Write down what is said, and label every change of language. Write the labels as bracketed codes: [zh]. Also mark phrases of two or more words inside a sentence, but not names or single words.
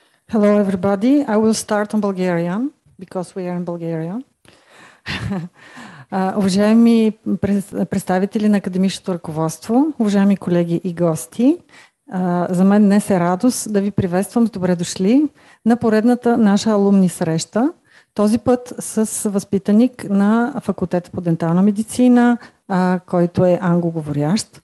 [en] Hello, everybody. I will start on Bulgarian because we are in Bulgaria. [bg] Уважаеми представители на академичното ръководство, уважаеми колеги и гости, за мен днес е радост да ви приветствам с добре дошли на поредната наша алумни среща. Този път с възпитаник на факултета по дентална медицина, който е англоговорящ.